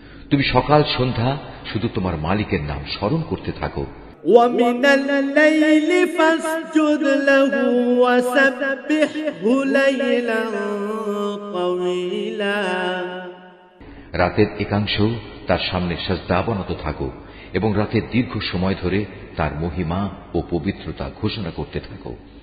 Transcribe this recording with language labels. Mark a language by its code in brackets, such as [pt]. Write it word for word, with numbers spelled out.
[bn] তুমি সকাল সন্ধ্যা শুধু তোমার মালিকের নাম স্মরণ করতে থাকো। [ar] ومن الليل فاسجد له وسبحه ليلا طويلا [bn] রাতের একাংশ তার সামনে সাজদাবনত থাকো এবং রাতের দীর্ঘ সময় ধরে তার মহিমা ও পবিত্রতা ঘোষণা করতে থাকো।